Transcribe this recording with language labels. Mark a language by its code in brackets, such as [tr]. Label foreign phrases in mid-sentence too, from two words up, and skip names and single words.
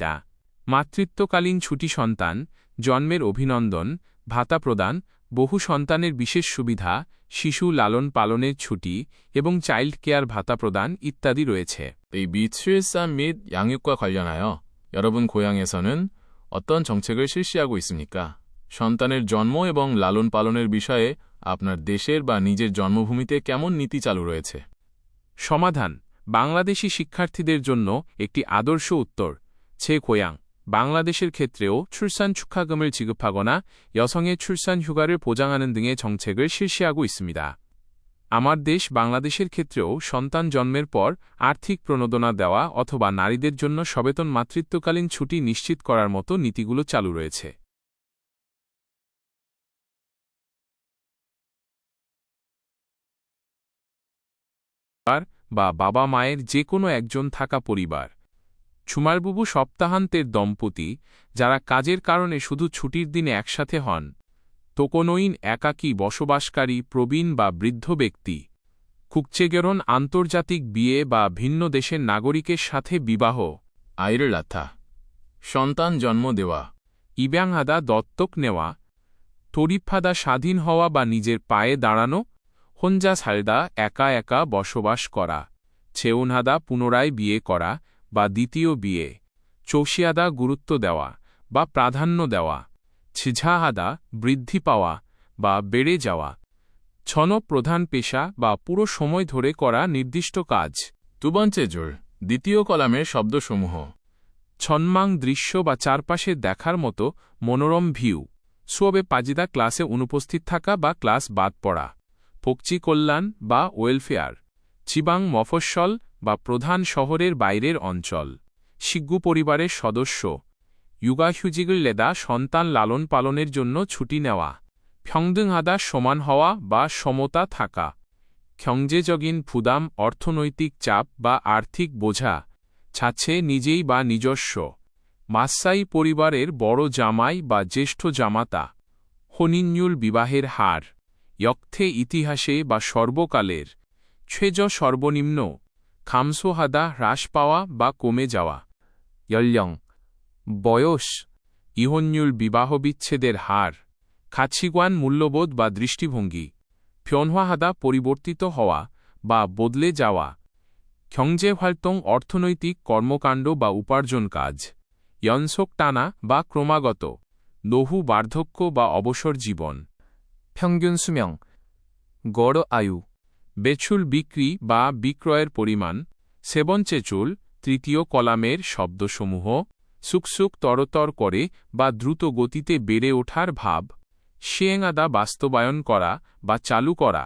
[bn] মাতৃত্বকালীন ছুটি, সন্তান জন্মের অভিনন্দন, ভাতা প্রদান, বহু সন্তানের বিশেষ সুবিধা, শিশু লালন পালনের ছুটি এবং চাইল্ড কেয়ার ভাতা প্রদান ইত্যাদি রয়েছে। [ko] 이 미출산 및 양육과 관련하여 여러분 고향에서는 어떤 정책을 실시하고 있습니까? [bn] সন্তানের জন্ম এবং লালন পালনের বিষয়ে আপনার দেশের বা নিজের জন্মভূমিতে কেমন নীতি চালু রয়েছে? সমাধান, বাংলাদেশি শিক্ষার্থীদের জন্য একটি আদর্শ উত্তর। [ko] 제 고향, [bn] বাংলাদেশের ক্ষেত্রেও [ko] 출산 축하금을 지급하거나 여성의 출산 휴가를 보장하는 등의 정책을 실시하고 있습니다. [bn] আমার দেশ বাংলাদেশের ক্ষেত্রেও সন্তান জন্মের পর আর্থিক প্রণোদনা দেওয়া অথবা নারীদের জন্য সবেতন মাতৃত্বকালীন ছুটি নিশ্চিত করার মতো নীতিগুলো চালু রয়েছে। বা বাবা মায়ের যে কোনো একজন থাকা পরিবার। ছুমারবুবু সপ্তাহান্তের দম্পতি যারা কাজের কারণে শুধু ছুটির দিনে একসাথে হন। তোকোনোইন একাকী বসবাসকারী প্রবীণ বা বৃদ্ধ ব্যক্তি। কুকচেগেরন আন্তর্জাতিক বিয়ে বা ভিন্ন দেশের নাগরিকের সাথে বিবাহ। [ko] 아이를 낳다, [bn] সন্তান জন্ম দেওয়া, 입양하다 দত্তক নেওয়া। তরিফাদা স্বাধীন হওয়া বা নিজের পায়ে দাঁড়ানো। [ko] 혼자 살다 [bn] একা একা বসবাস করা। চেউনহাদা পুনরায় বিয়ে করা বা দ্বিতীয় বিয়ে। চৌশিয়াদা গুরুত্ব দেওয়া বা প্রাধান্য দেওয়া। ছিঝাহাদা বৃদ্ধি পাওয়া বা বেড়ে যাওয়া। ছন প্রধান পেশা বা পুরো সময় ধরে করা নির্দিষ্ট কাজ। [ko] 두 번째 줄, [bn] দ্বিতীয় কলামের শব্দসমূহ। ছন্মাং দৃশ্য বা চারপাশে দেখার মতো মনোরম ভিউ। [ko] 수업에 빠지다 [bn] ক্লাসে অনুপস্থিত থাকা বা ক্লাস বাদ পড়া। পক্ষী কল্যাণ বা ওয়েলফেয়ার। চিবাং মফস্বল বা প্রধান শহরের বাইরের অঞ্চল। শিগ্গু পরিবারের সদস্য। [ko] 육아휴직을 내다 [bn] সন্তান লালন পালনের জন্য ছুটি নেওয়া। 평등하다 সমান হওয়া বা সমতা থাকা। [ko] 경제적인 부담 [bn] অর্থনৈতিক চাপ বা আর্থিক বোঝা। ছাছে নিজেই বা নিজস্ব। মাসাই পরিবারের বড় জামাই বা জ্যেষ্ঠ জামাতা। 혼인율 বিবাহের হার। 역대 ইতিহাসে বা সর্বকালের। 최저 সর্বনিম্ন। 감소하다 হ্রাস পাওয়া বা কমে যাওয়া। 연령, বয়স, 이혼율 বিবাহবিচ্ছেদের হার। 가치관 মূল্যবোধ বা দৃষ্টিভঙ্গি। 변화하다 পরিবর্তিত হওয়া বা বদলে যাওয়া। 경제활동 অর্থনৈতিক কর্মকাণ্ড বা উপার্জন কাজ। 연속 টানা বা ক্রমাগত। 노후 বার্ধক্য বা অবসর জীবন। [ko] 평균 수명, [bn] গড় আয়ু। বেচুল বিক্রি বা বিক্রয়ের পরিমাণ। [ko] 세 번째 줄, [bn] তৃতীয় কলামের শব্দসমূহ। সুকসুক তরতর করে বা দ্রুত গতিতে বেড়ে ওঠার ভাব। 시행하다 বাস্তবায়ন করা বা চালু করা।